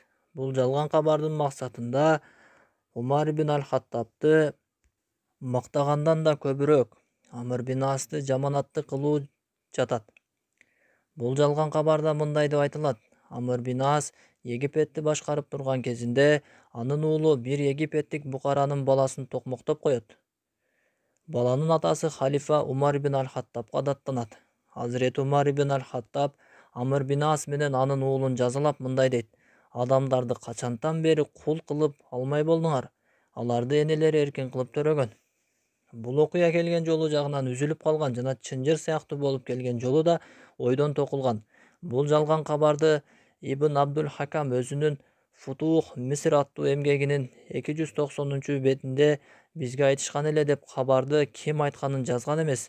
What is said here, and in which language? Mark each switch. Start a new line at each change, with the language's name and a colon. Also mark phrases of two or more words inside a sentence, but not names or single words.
Kyrgyz: Бул жалган кабардын максатында Умар ибн аль-Хаттабты мактагандан да көбүрөөк Амр бин Асты жаманатты кылуу жатат. Бул жалган кабарда мындай деп айтылат. Амр бин Ас Египетти башкарып турган кезинде анын уулу бир египеттик букаранын баласын токмоктоп коет. Баланын атасы халифа Умар ибн аль-Хаттабга даттанат. Hazreti Umar ibn al-Hattab Amr bin As менен анын уулун жазалап мындай дейт: Адамдарды качантан бери кул кылып алмай болдуңар? Аларды энелери эркин кылып төрөгөн. Бул окуя келген жолу жагынан үзүлүп калган жана чынжыр сыяктуу болуп келген жолу да ойдон токулган. Бул жалган кабарды Ибн Абдул Хакам өзүнүн Футух Миср аттуу эмгегинин 290 бетинде бизге айтышкан эле деп кабарды ким айтканын жазган эмес.